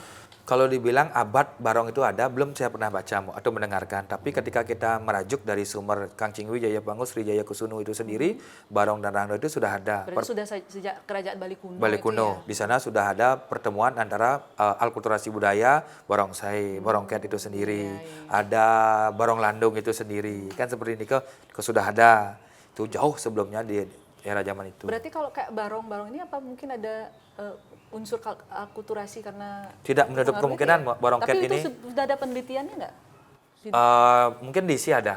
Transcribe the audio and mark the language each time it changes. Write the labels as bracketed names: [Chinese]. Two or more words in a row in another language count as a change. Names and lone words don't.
[Indonesian] Kalau dibilang abad barong itu ada, belum saya pernah baca atau mendengarkan. Tapi ketika kita merajuk dari sumber Kang Cingwi, Jaya Pangus, Sri Jaya Kusunu itu sendiri, barong dan rangde itu sudah ada. Berarti sudah sejak kerajaan Bali kuno. Bali kuno. Ya? Di sana sudah ada pertemuan antara alkulturasi budaya, barongsai, barongket itu sendiri. Ada barong landung itu sendiri. Kan seperti ini sudah ada. Itu jauh sebelumnya era zaman itu. Berarti kalau kayak barong-barong ini apa mungkin ada unsur akulturasi karena Tidak menutup pengaruhnya kemungkinan ya? barongket Tapi ini itu sudah ada penelitiannya nggak? mungkin diisi ada.